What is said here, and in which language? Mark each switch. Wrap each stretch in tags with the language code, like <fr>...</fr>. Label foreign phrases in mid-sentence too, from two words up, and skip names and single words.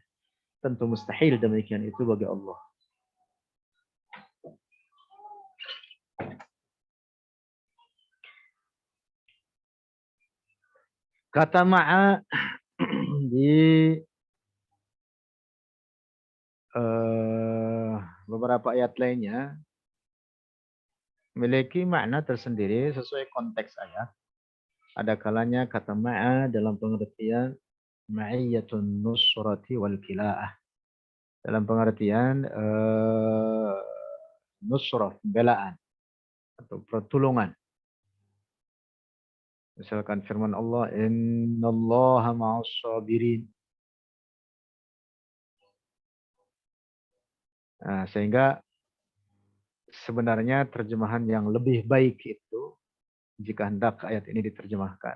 <id>Tentu mustahil demikian itu bagi Allah. Kata ma'a di beberapa ayat lainnya memiliki makna tersendiri sesuai konteks ayat. Ada kalanya kata ma'a dalam pengertian</id> <ar>معية النصرة والكلاءة.</ar> <id>Dalam pengertian nusrah, pembelaan atau pertolongan. Misalkan firman Allah,</id> <ar>إن الله مع الصابرين.</ar> <id>Nah, sehingga sebenarnya terjemahan yang lebih baik itu jika hendak ayat ini diterjemahkan.</id>